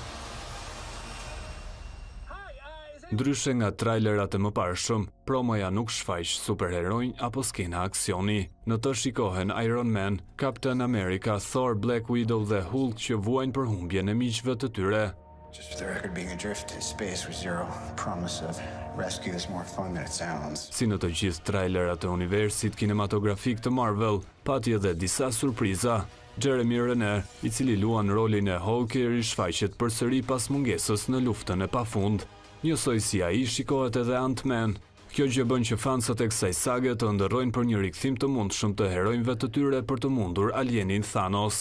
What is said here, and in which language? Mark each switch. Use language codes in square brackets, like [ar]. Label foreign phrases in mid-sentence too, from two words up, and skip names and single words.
[sq] Ndryshe nga trailerat e mëparshëm, promoja nuk shfaq superheronj apo skena aksioni. Në të shikohen Iron Man, Captain America, Thor, Black Widow dhe Hulk që vuajnë për humbjen e miqve të tyre. [en] Just the record being adrift in space with zero promise of rescue is more fun than it sounds. [sq] Si në të gjithë trailerat e universit kinematografik të Marvel, pati edhe disa surpriza. Jeremy Renner, I cili luan rolin e Hawker, I shfaqet përsëri pas mungesës në luftën e pafund. Njësoj si ai shikohet edhe Ant-Man. Kjo gjë bën që fansat e kësaj sage të ndërrojnë për një rikthim të mundshëm të heronjve të tyre për të mundur alienin Thanos.